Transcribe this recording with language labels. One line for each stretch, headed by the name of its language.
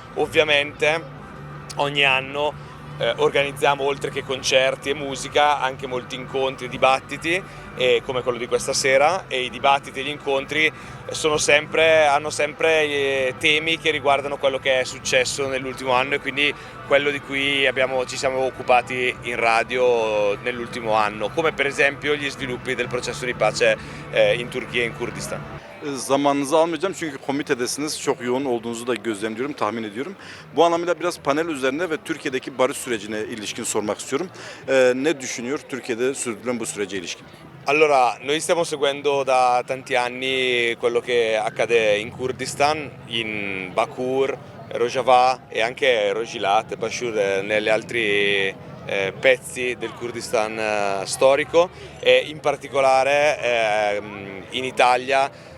Italian: Ovviamente ogni anno organizziamo oltre che concerti e musica anche molti incontri e dibattiti come quello di questa sera, e i dibattiti e gli incontri hanno sempre temi che riguardano quello che è successo nell'ultimo anno e quindi quello di cui ci siamo occupati in radio nell'ultimo anno, come per esempio gli sviluppi del processo di pace in Turchia e in Kurdistan.
Turkish: Zamanınızı almayacağım çünkü komitedesiniz. Çok yoğun olduğunuzu da gözlemliyorum, tahmin ediyorum. Bu anlamıyla biraz panel üzerine ve Türkiye'deki barış sürecine ilişkin sormak istiyorum. Ne düşünüyor Türkiye'de sürdürülen bu sürece ilişkin?
Italian: Allora, noi stiamo seguendo da tanti anni quello che accade in Kurdistan, in Bakur, Rojava e anche Rojilat, Bashur negli altri pezzi del Kurdistan storico e in particolare in Italia